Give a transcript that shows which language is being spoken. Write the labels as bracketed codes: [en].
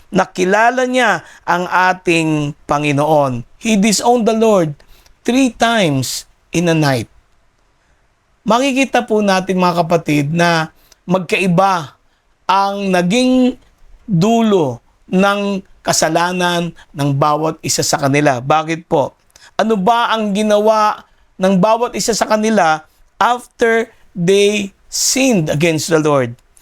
[tl] Nakilala niya ang ating Panginoon. [en] He disowned the Lord 3 times in a night. [tl] Makikita po natin mga kapatid na magkaiba ang naging dulo ng kasalanan ng bawat isa sa kanila. Bakit po? Ano ba ang ginawa ng bawat isa sa kanila [en] after they sinned against the Lord?